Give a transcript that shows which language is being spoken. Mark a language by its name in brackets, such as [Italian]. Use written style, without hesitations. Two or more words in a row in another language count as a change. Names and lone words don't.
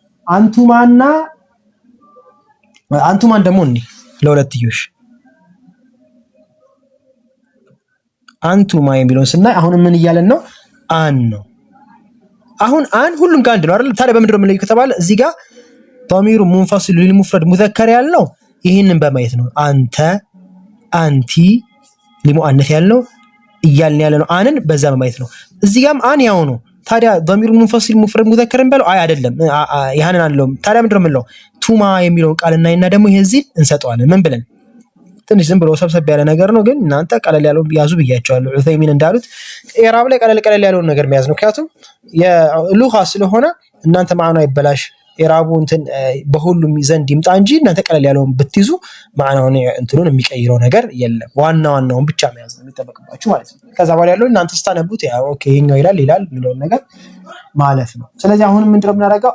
[Amharic] አንቱማን ደግሞ እንዴ ለሁለትዮሽ አንቱማ የሚለውን ስናይ አሁን ምን ይያለን ነው አን ነው አሁን አን ሁሉም ጋር አንድ ነው አይደል ታዲያ በምንድነው የምንለየው ከተባለ እዚህ ጋር [Arabic] ضمير منفصل للمفرد مذكر [Amharic] ያለው ይሄንን በማየት ነው አንተ አንቲ ለሙአነስ ያለው ይያልን ያለው አንን በዛ በማየት ነው እዚህ ጋርም አን ያው ነው ታዲያ [Arabic] ضمير منفصل مفرد مذكر [Amharic] እንበለው አይ አይደለም ያንን አንለው ታዲያ ምንድነው የምንለው ቱማ የሚለውን ቃል እናይና ደግሞ ይሄዚህ እንሰጠዋለን ምን ብለን ትንሽ ዝም ብሎ ሰብሰብ ያለ ነገር ነው ግን እናንተ ቀለል ያለው ያዙ ብያቸዋለሁ ዑሰይሚን እንዳሉት ኢራብ ላይ ቀለል ያለው ነገር መያዝ ነው ምክንያቱም የሉጋ ስለሆነ እናንተ ማዕናው ይበላሽ ኢራቡ እንትን በሁሉም ዘንድ ይምጣ እንጂ እናንተ ቀለል ያለውን ብትይዙ ማዕናውን እንትኑን የሚቀይረው ነገር የለም። ዋናውን ብቻ መያዝ ነው የሚጠበቅባችሁ ማለት ነው። ከዛ በኋላ ያለው እናንተ ስታነቡት ያው ኦኬ ይሄኛው ይላል የሚለውን ነገር ማለት ነው። ስለዚህ አሁን ምንድነው የምናደርገው?